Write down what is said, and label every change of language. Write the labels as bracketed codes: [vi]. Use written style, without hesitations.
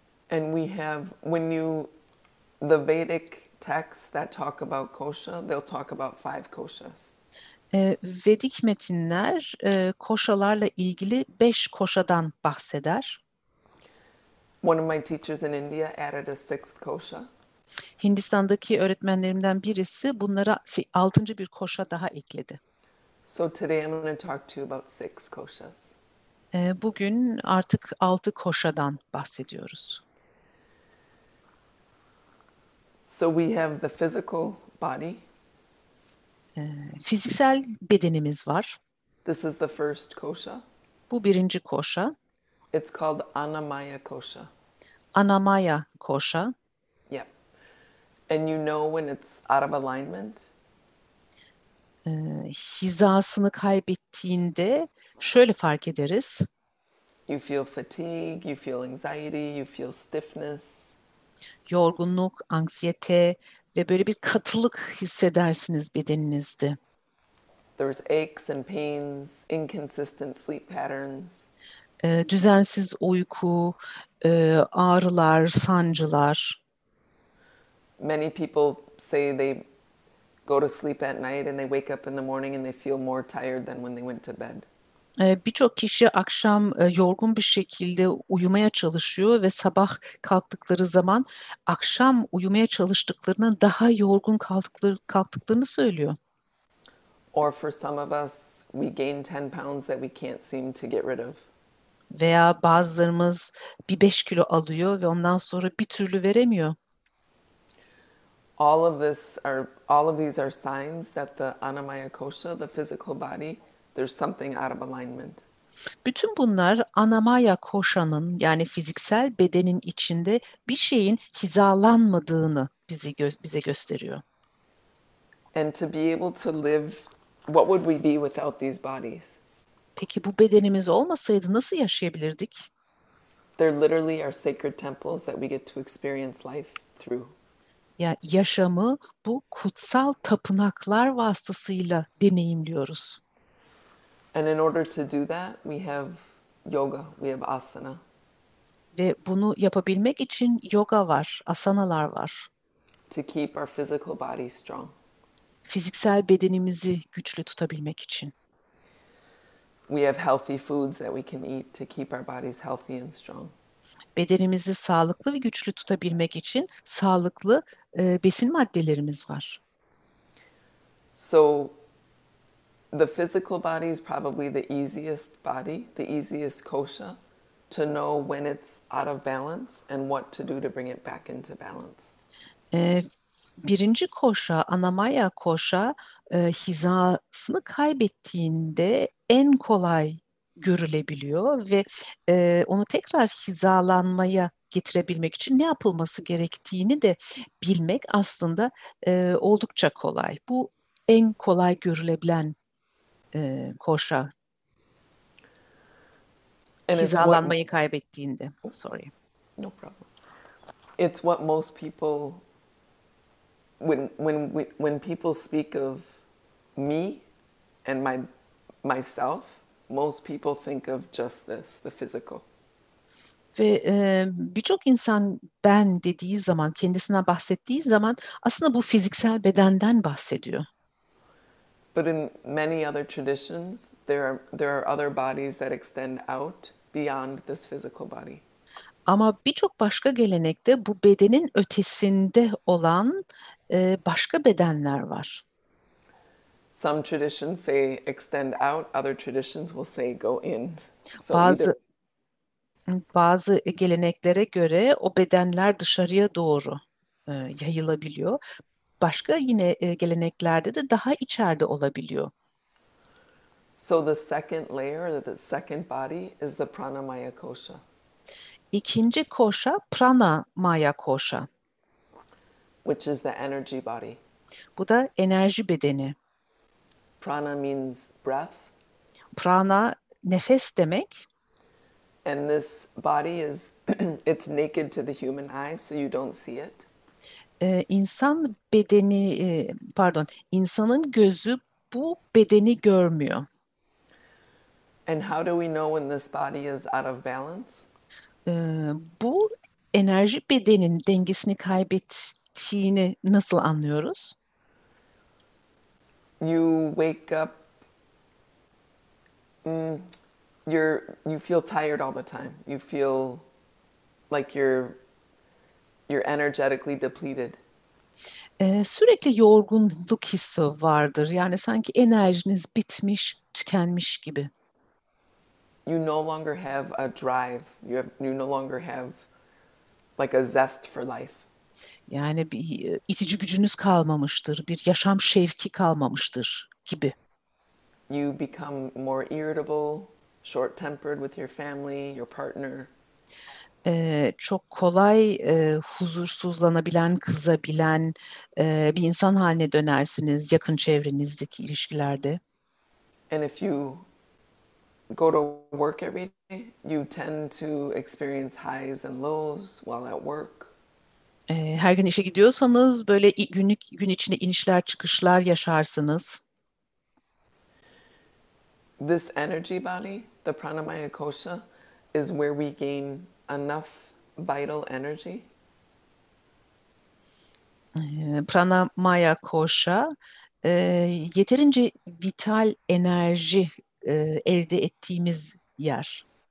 [en] And we have, the Vedic texts that talk about kosha, they'll talk about 5 koshas. [tr] Vedik metinler koşalarla ilgili 5 koşadan bahseder. [en] One of my teachers in India added a 6th kosha. [tr] Hindistan'daki öğretmenlerimden birisi bunlara 6. bir koşa daha ekledi. [en] So today I'm going to talk to you about 6 koshas. [tr] Bugün artık 6 koşadan bahsediyoruz. [en] So we have the physical body. [tr] Fiziksel bedenimiz var. [en] This is the first kosha. [tr] Bu birinci koşa. [en] It's called Annamaya kosha. [tr] Anamaya koşa. [en] Yep. And you know when it's out of alignment? [tr] Hizasını kaybettiğinde şöyle fark ederiz. [en] You feel fatigue, you feel anxiety, you feel stiffness. [tr] Yorgunluk, anksiyete ve böyle bir katılık hissedersiniz bedeninizde. [en] There's aches and pains, inconsistent sleep patterns. [tr] Düzensiz uyku, ağrılar, sancılar. [en] Many people say they go to sleep at night and they wake up in the morning and they feel more tired than when they went to bed. [tr] Birçok kişi akşam yorgun bir şekilde uyumaya çalışıyor ve sabah kalktıkları zaman akşam uyumaya çalıştıklarından daha yorgun kalktıklarını söylüyor. [en] Or for some of us, we gain 10 pounds that we can't seem to get rid of. [tr] Veya bazılarımız bir 5 kilo alıyor ve ondan sonra bir türlü veremiyor. [en] All of these are signs that the Annamaya kosha, the physical body, there's something out of alignment. [tr] Bütün bunlar anamaya koşanın yani fiziksel bedenin içinde bir şeyin hizalanmadığını bize gösteriyor. [en] And to be able to live, what would we be without these bodies? [tr] Peki bu bedenimiz olmasaydı nasıl yaşayabilirdik? [en] They're literally our sacred temples that we get to experience life through. [tr] Ya yaşamı bu kutsal tapınaklar vasıtasıyla deneyimliyoruz. [en] And in order to do that, we have yoga, we have asana. [tr] Ve bunu yapabilmek için yoga var, asanalar var. [en] To keep our physical body strong. [tr] Fiziksel bedenimizi güçlü tutabilmek için. [en] We have healthy foods that we can eat to keep our bodies healthy and strong. [tr] Bedenimizi sağlıklı ve güçlü tutabilmek için sağlıklı besin maddelerimiz var. [en] So the physical body is probably the easiest body, the easiest kosha, to know when it's out of balance and what to do to bring it back into balance. [tr] Birinci koşa, anamaya koşa, hizasını kaybettiğinde en kolay görülebiliyor ve onu tekrar hizalanmaya getirebilmek için ne yapılması gerektiğini de bilmek aslında oldukça kolay. Bu en kolay görülebilen koşa, [en] And [tr] hizalanmayı kaybettiğinde. [en] Sorry. No problem. It's what most people, when people speak of me and myself, most people think of just this, the physical. [tr] Ve birçok insan ben dediği zaman, kendisinden bahsettiği zaman aslında bu fiziksel bedenden bahsediyor. [en] But in many other traditions, there are other bodies that extend out beyond this physical body. [tr] Ama birçok başka gelenekte bu bedenin ötesinde olan başka bedenler var. [en] Some traditions say extend out, other traditions will say go in. So [tr] Bazı geleneklere göre o bedenler dışarıya doğru yayılabiliyor. Başka yine geleneklerde de daha içeride olabiliyor. [en] So the second layer, the second body is the pranamaya kosha. [tr] İkinci koşa prana maya koşa. [en] Which is the energy body. [tr] Bu da enerji bedeni. [en] Prana means breath. [tr] Prana nefes demek. [en] And this body is, it's naked to the human eye, so you don't see it. [tr] İnsan bedeni, insanın gözü bu bedeni görmüyor. [en] And how do we know when this body is out of balance? [tr] Bu enerji bedenin dengesini kaybettiğini nasıl anlıyoruz? [en] You wake up, you feel tired all the time. You feel like you're energetically depleted. [tr] Sürekli yorgunluk hissi vardır. Yani sanki enerjiniz bitmiş, tükenmiş gibi. [en] you no longer have a drive. You no longer have like a zest for life. [tr] Yani bir itici gücünüz kalmamıştır, bir yaşam şevki kalmamıştır gibi. [en] You become more irritable, short-tempered with your family, your partner. [tr] Çok kolay huzursuzlanabilen, kızabilen bir insan haline dönersiniz yakın çevrenizdeki ilişkilerde. [en] And if you go to work every day, you tend to experience highs and lows while at work. [tr] Her gün işe gidiyorsanız böyle gün içinde inişler çıkışlar yaşarsınız. [en] This energy body, the pranamaya kosha, is where we gain enough vital energy [tr] Pranamaya koşa yeterince vital enerji elde ettiğimiz yer.